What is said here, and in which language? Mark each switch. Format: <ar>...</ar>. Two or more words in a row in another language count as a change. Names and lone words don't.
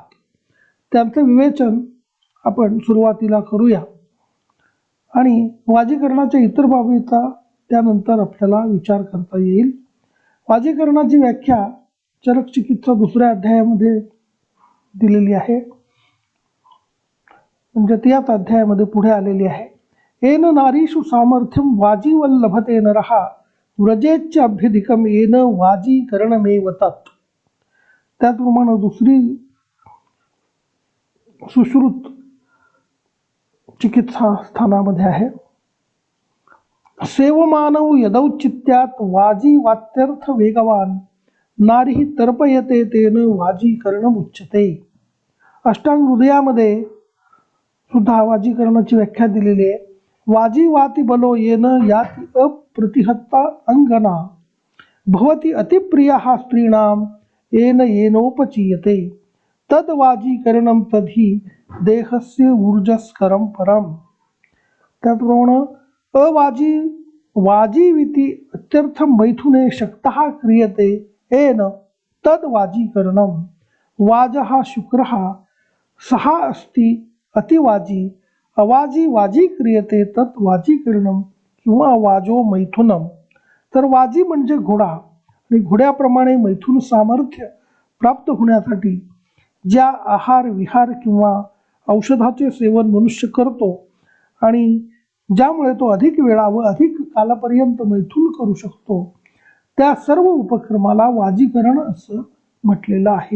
<mr>त्यांचं विवेचन आपण सुरुवातीला करूया आणि वाजीकरणाच्या इतर बाबीचा त्यानंतर आपल्याला विचार करता येईल. वाजीकरणाची व्याख्या चरकचिकित्सा 2ऱ्या अध्यायामध्ये दिलेली आहे, म्हणजे त्याच अध्यायामध्ये पुढे आलेली आहे.</mr> <sa>येन नारीषु सामर्थ्यम वाजीवल्लभते नरहा व्रजेच्च अभ्यधिकम येन वाजीकरणमेव तत्.</sa> <mr>त्याचप्रमाणे दुसरी सुश्रुत चिकित्सा स्थानामध्ये आहे.</mr> <sa>सेवमानव यदौचित्यात वाजी वात्यर्थ वेगवान नारी तर्पयते तेन वाजीकरणमुच्यते.</sa> <mr>अष्टांग हृदयामध्ये सुद्धा वाजीकरणाची व्याख्या दिलेली आहे.</mr> <sa>वाजी वाति बलो येन याति अप्रतिहत्ता अंगना भवति अतिप्रियः स्त्रीणाम येन येनोपचीयते तद वाजीकरणम तद्हि देहस्य ऊर्जस्करम परम. त्याप्रमाणे अवाजी वाजीविति अत्यर्थ मैथुने शक्तः क्रियते येन तद वाजीकरणम. वाजः शुक्रः सहा अस्ति अतिवाजी अवाजी वाजी क्रियते तत् वाजीकरणम किंवा वाजो मैथुनम.</sa> <mr>तर वाजी म्हणजे घोडा आणि घोड्याप्रमाणे मैथुन सामर्थ्य प्राप्त होण्यासाठी ज्या आहार विहार किंवा औषधाचे सेवन मनुष्य करतो आणि ज्यामुळे तो अधिक वेळा व अधिक कालापर्यंत मैथुन करू शकतो, त्या सर्व उपक्रमाला वाजीकरण असं म्हटलेलं आहे.</mr>